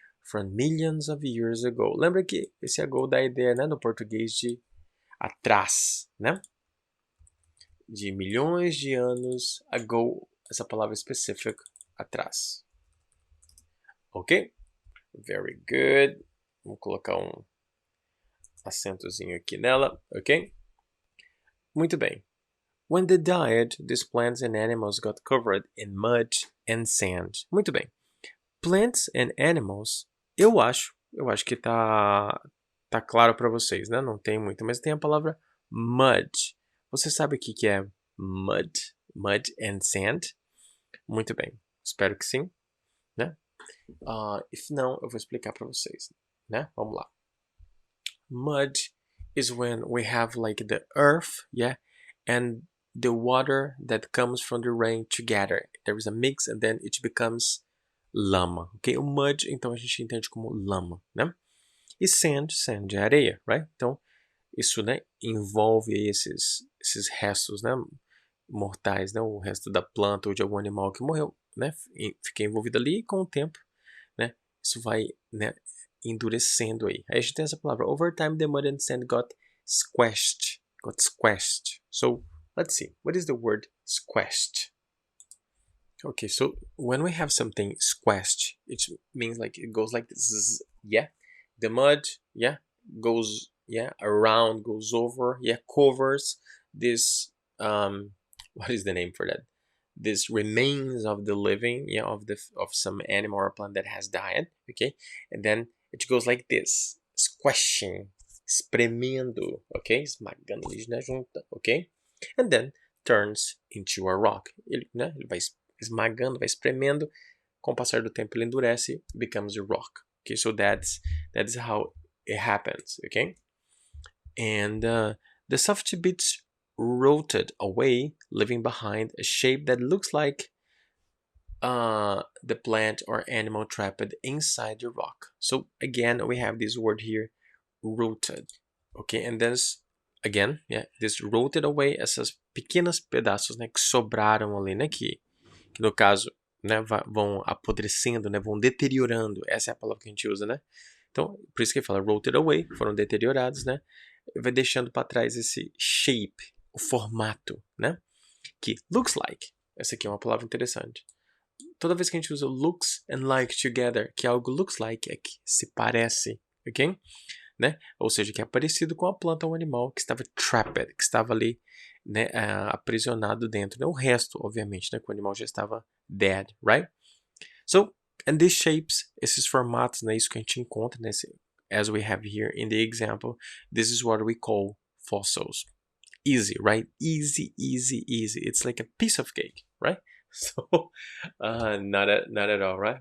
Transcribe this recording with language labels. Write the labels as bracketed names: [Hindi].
[English] From millions of years ago. [Portuguese] Lembra que esse ago dá a ideia, né, no português de atrás, né? De milhões de anos ago, essa palavra específica, atrás. Ok? [English] Very good. [Portuguese] Vamos colocar um acentozinho aqui nela, ok? Muito bem. [English] When they died, these plants and animals got covered in mud and sand. [Portuguese] Muito bem. [English] Plants and animals, [Portuguese] eu acho que tá claro para vocês, né? Não tem muito, mas tem a palavra mud. Você sabe o que é mud? Mud and sand? Muito bem. Espero que sim, né? If não, eu vou explicar para vocês, né? Vamos lá. [English] Mud is when we have like the earth, yeah, and the water that comes from the rain together. There is a mix and then it becomes lama, ok? [Portuguese] O mud, então a gente entende como lama, né? E sand é areia, right? Então, isso, né, envolve aí esses restos, né, mortais, né, o resto da planta ou de algum animal que morreu, né, fica envolvido ali e com o tempo, né, isso vai, né, endurecendo aí. Aí a gente tem essa palavra. [English] Over time, the mud and sand got squashed. Got squashed. So, let's see. What is the word squashed? Okay, so when we have something squashed, it means like it goes like this. Yeah, the mud, yeah, goes, yeah, around, goes over, yeah, covers this. What is the name for that? This remains of the living, yeah, of some animal or plant that has died. Okay, and then it goes like this, squashing, espremendo. Okay, [Portuguese] esmagando na junta. [English] Okay, and then turns into a rock. [Portuguese] Ele vai esmagando, vai espremendo, com o passar do tempo ele endurece, [English] becomes a rock. Okay, so that's how it happens. Okay, and the soft bits rotted away, leaving behind a shape that looks like the plant or animal trapped inside the rock. So again, we have this word here, rooted. Okay, and then again, yeah, this rotted away, [Portuguese] essas pequenos pedaços, né, que sobraram ali, né, que no caso, né, vão apodrecendo, né, vão deteriorando. Essa é a palavra que a gente usa, né? Então, por isso que ele fala rotted away, foram deteriorados, né? Vai deixando para trás esse shape, o formato, né? Que looks like. Essa aqui é uma palavra interessante. Toda vez que a gente usa looks and like together, que algo looks like é que se parece, ok? Né? Ou seja, que é parecido com a planta ou animal que estava trapped, que estava ali, né, aprisionado dentro. Né? O resto, obviamente, né, que o animal já estava dead, right? [English] So, and these shapes, [Portuguese] esses formatos, né, isso que a gente encontra, né, [English] as we have here in the example, this is what we call fossils. Easy, right? Easy, easy, easy. It's like a piece of cake, right? So, not at all, right?